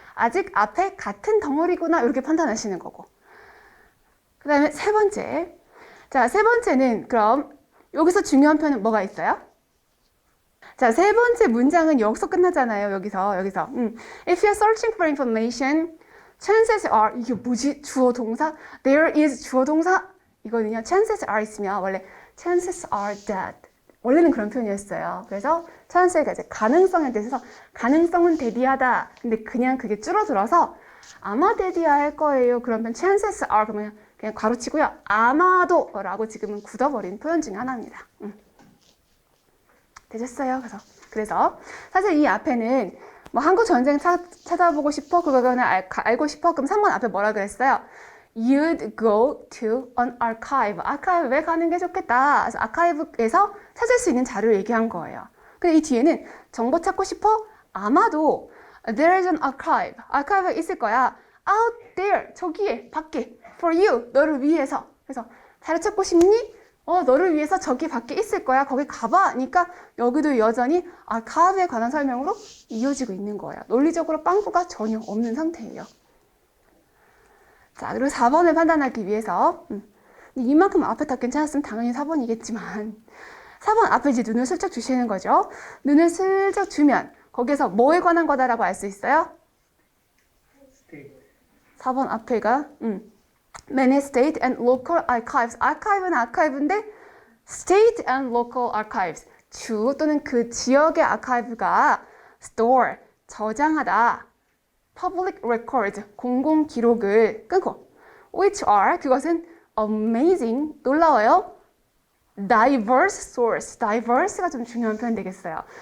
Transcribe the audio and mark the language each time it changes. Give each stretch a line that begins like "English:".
Korean: 아직 앞에 같은 덩어리구나. 이렇게 판단하시는 거고. 그 다음에 세 번째. 자, 세 번째는 그럼 여기서 중요한 표현은 뭐가 있어요? 자, 세 번째 문장은 여기서 끝나잖아요. 여기서.
English: If you're searching for information, chances are,
Korean: 이게 뭐지? 주어 동사? There is 주어 동사? 이거는요, chances are 있으면 원래 chances are that. 원래는 그런 표현이었어요. 그래서 chance가 이제 가능성에 대해서 가능성은 대비하다. 근데 그냥 그게 줄어들어서 아마 대비할 거예요. 그러면 chances are 그러면 그냥 괄호치고요. 아마도 라고 지금은 굳어버린 표현 중에 하나입니다. 되셨어요? 그래서 사실 이 앞에는 뭐 한국 전쟁 찾아보고 싶어? 그거는 알고 싶어? 그럼 3번 앞에 뭐라 그랬어요?
English: You'd go to an archive.
Korean: 아카이브에 가는 게 좋겠다. 그래서 아카이브에서 찾을 수 있는 자료를 얘기한 거예요. 근데 이 뒤에는 정보 찾고 싶어? 아마도
English: there is an archive.
Korean: 아카이브가 있을 거야.
English: Out there.
Korean: 저기에, 밖에.
English: For you.
Korean: 너를 위해서. 그래서 자료 찾고 싶니? 너를 위해서 저기 밖에 있을 거야. 거기 가봐. 그러니까 여기도 여전히 아카이브에 관한 설명으로 이어지고 있는 거예요. 논리적으로 빵꾸가 전혀 없는 상태예요. 자, 그리고 4번을 판단하기 위해서 이만큼 앞에 다 괜찮았으면 당연히 4번이겠지만 4번 앞에 이제 눈을 슬쩍 주시는 거죠. 눈을 슬쩍 주면 거기에서 뭐에 관한 거다라고 알 수 있어요?
English: State.
Korean: 4번 앞에가
English: Many state and local archives.
Korean: 아카이브는 아카이브인데
English: state and local archives.
Korean: 주 또는 그 지역의 아카이브가 store, 저장하다. public records, 공공 기록을 끊고
English: which are,
Korean: 그것은 amazing, 놀라워요. diverse source, diverse가 좀 중요한 표현 되겠어요.